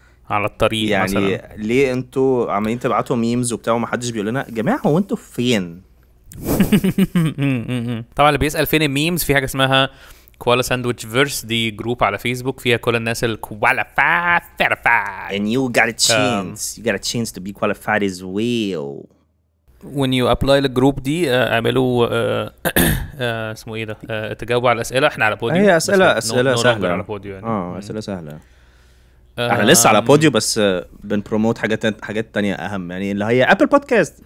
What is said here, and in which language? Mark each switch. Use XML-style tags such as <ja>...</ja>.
<ar>على الطريق يعني مثلا. ليه انتوا عمالين تبعتوا ميمز وبتاع ومحدش بيقول لنا يا جماعه هو انتوا فين؟ طبعا اللي بيسال فين الميمز، في حاجه اسمها كوالا ساندويتش فيرس، دي جروب على فيسبوك فيها كل الناس الكوالا فا</ar> <en>and you got a chance to be qualified as well. when you apply</en> <ar>للجروب دي اعملوا اسمه ايه ده، تجاوبوا على الاسئله. احنا على بوديو، هي اسئله سهله على بوديو يعني. اسئله سهله. احنا لسه على بوديو بس بنبروموت حاجات تانية اهم، يعني اللي هي ابل بودكاست.</ar>